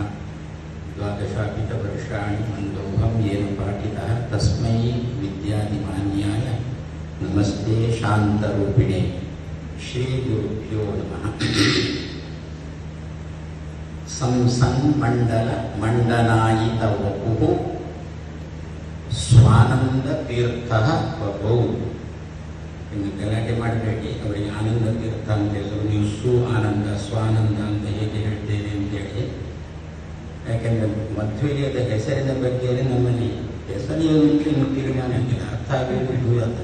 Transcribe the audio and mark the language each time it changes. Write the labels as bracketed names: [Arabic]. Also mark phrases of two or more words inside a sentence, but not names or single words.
[Sanskrit] द्वादशापितवर्षाणि मन्दोऽहं येन पाठितः तस्मै विद्यादिमान्याय नमस्ते शान्तरूपिणे श्रीगुरुभ्यो नमः। संसन्मण्डलमण्डनायितवपुः स्वानन्दतीर्थः बभौ। [Kannada] ಇನ್ನು ಗಲಾಟೆ ಮಾಡಬೇಡಿ, ಅವರಿಗೆ ಆನಂದ ತೀರ್ಥ ಅಂತ ಹೇಳಿದ್ರು, ನೀವು ಆನಂದ ಸ್ವಾನಂದ ಅಂತ ಹೇಗೆ ಹೇಳ್ತೇನೆ ಅಂತೇಳಿ. ಯಾಕೆಂದರೆ ಮಧ್ವಿಜಯದ ಹೆಸರಿನ ಬಗ್ಗೆ ನಮ್ಮಲ್ಲಿ ಹೆಸರಿನ ತೀರ್ಮಾನ ಆಗಿಲ್ಲ, ಅರ್ಥ ಆಗಬೇಕು ಅಂತ.